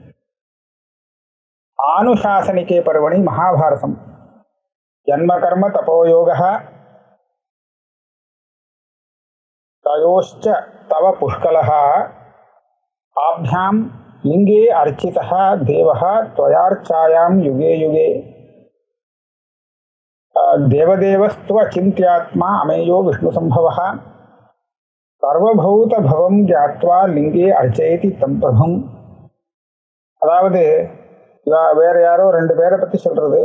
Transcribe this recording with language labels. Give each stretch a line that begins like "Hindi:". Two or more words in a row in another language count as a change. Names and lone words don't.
Sanskrit: आनुशासनिके पर्वणि महाभारतम् जन्म कर्म तपोयोग तयोश्च तव पुष्कलः आभ्याम् लिङ्गे अर्चितः देवः त्वयार्चायां युगे युगे देवदेवस्तुव चिन्त्यात्मा अमेयो विष्णु सम्भवः सर्वभूत भवम् ज्ञात्वा लिङ्गे अर्चयति तम् प्रभुम्.
Tamil: அதாவது வேற யாரோ ரெண்டு பேரை பற்றி சொல்றது.